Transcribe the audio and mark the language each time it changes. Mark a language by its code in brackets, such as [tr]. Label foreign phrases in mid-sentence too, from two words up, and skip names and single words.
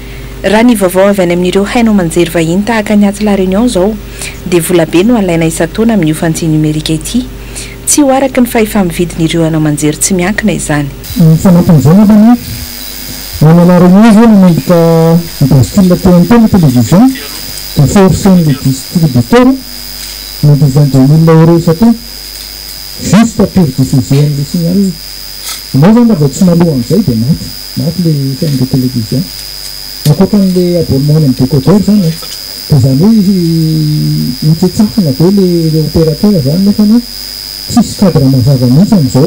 [mg] Raha ny vaovao avy any amin'ireo haino aman-jery vahiny tahaka ny aty La Réunion zao dia volabe no alaina isan-taona amin'ny iofantsy numerika ity. Tsy ho araka ny fahefa-mividin'ireo haino aman-jery tsy miankina izany. Ny fanampin'izany avany any La Réunion zao nomendrika bascule TNT ny télévision dia forcen'le distributeur nomendrika 2000 € isan-taona [fr] juste pour diffuser [mg] an'ilay signal. Ianao zany raha vao tsy maloha an'izay dia maty le [fr] chaîne de télévision. [mg] Ankoatran'ilay abonnement amin'ny décodeur zany dia zany hoe mitsetsafina be le opérateur zany nefa tsisy cadre mazava mihitsy amin'izao.